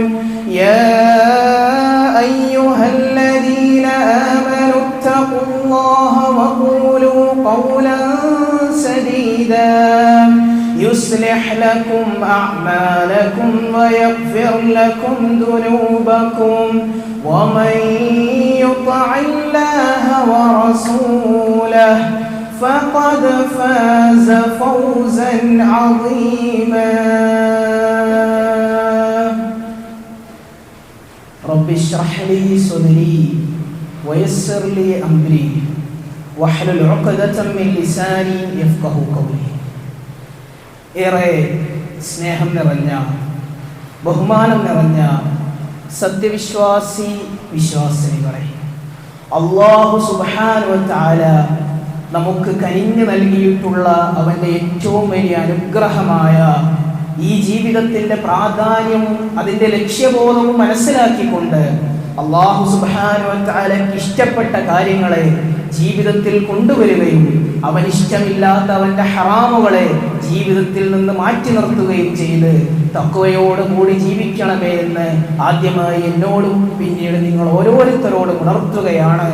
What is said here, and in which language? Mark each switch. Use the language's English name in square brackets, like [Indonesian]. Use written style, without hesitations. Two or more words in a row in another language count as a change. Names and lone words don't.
[Arabic] يا أيها الذين آمنوا اتقوا الله وقولوا قولا سديدا يصلح لكم أعمالكم ويغفر لكم ذنوبكم ومن يطع الله ورسوله فقد فاز فوزا عظيما. رب اشرح لي صدري ويسر لي أمري واحلل عقدة من لساني يفقهوا قولي. [Malayalam] ഏറെ സ്നേഹം നിറഞ്ഞ ബഹുമാനം നിറഞ്ഞ സത്യവിശ്വാസി വിശ്വാസിനികളെ, അല്ലാഹു [Arabic] سبحانه وتعالى [Malayalam] നമുക്ക് കനിഞ്ഞു നൽകിയിട്ടുള്ള അവൻ്റെ ഏറ്റവും വലിയ അനുഗ്രഹമായ ഈ ജീവിതത്തിൻ്റെ പ്രാധാന്യവും അതിൻ്റെ ലക്ഷ്യബോധവും മനസ്സിലാക്കിക്കൊണ്ട് അല്ലാഹു [Arabic] سبحانه وتعالى [Malayalam] ഇഷ്ടപ്പെട്ട കാര്യങ്ങളെ ജീവിതത്തിൽ കൊണ്ടുവരികയും അവനിഷ്ടമില്ലാത്ത അവൻ്റെ ഹറാമുകളെ ജീവിതത്തിൽ നിന്ന് മാറ്റി നിർത്തുകയും ചെയ്ത് തഖ്വയോടുകൂടി ജീവിക്കണമേ എന്ന് ആദ്യമായി എന്നോടും പിന്നീട് നിങ്ങൾ ഓരോരുത്തരോടും ഉണർത്തുകയാണ്.